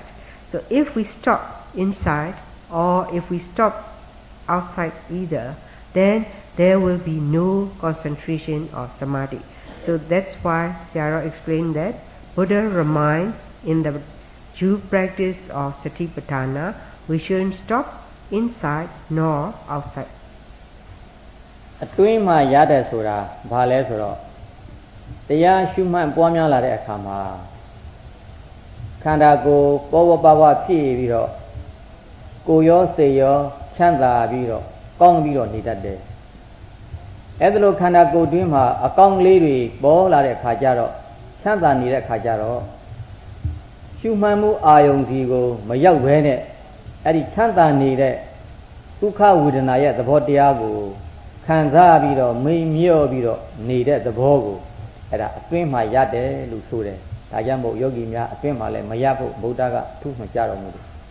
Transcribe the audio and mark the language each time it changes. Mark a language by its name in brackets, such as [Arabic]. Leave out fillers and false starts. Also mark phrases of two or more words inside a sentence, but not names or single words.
[English] So if we stop inside or if we stop outside either, then there will be no concentration or samadhi. So that's why Sayadaw explained that Buddha reminds in the due practice of Satipatthana, we shouldn't stop inside nor outside. [Burmese] အတွင်းမှာရတဲ့ဆိုတာဘာလဲဆိုတော့တရားရှုမှတ်ပွားများလာတဲ့အခါမှာခန္ဓာကိုယ်ပေါ်ပေါ်ပါပါဖြစ်ပြီးတော့ကိုယ်ရောစိ တ်ရောချမ်းသာပြီးတော့ကောင်းပြီးတော့နေတတ်တယ်။အဲ့ဒါလိုခန္ဓာကိုယ်တွင်းမှာအကောင်းလေးတွေပေါ်လာတဲ့ခါကျတော့ချမ်းသာနေတဲ့ခါကျတော့ရှုမှတ်မှုအာယုံဒီကိုမရောက်ဘဲနဲ့အဲ့ဒီချမ်းသာနေတဲ့ဒုက္ခဝေဒနာရဲ့သဘောတရားကိုခံစားပြီးတော့မိန်မြော့ပြီးတော့နေတဲ့သဘောကိုအဲ့ဒါအတွင်းမှာရတယ်လို့ဆိုတယ်။ဒါကြောင့်မို့ယောဂီများအတွင်းမှာလည်းမရဖို့ဗုဒ္ဓကအထူးမှကြားတော်မူတယ်။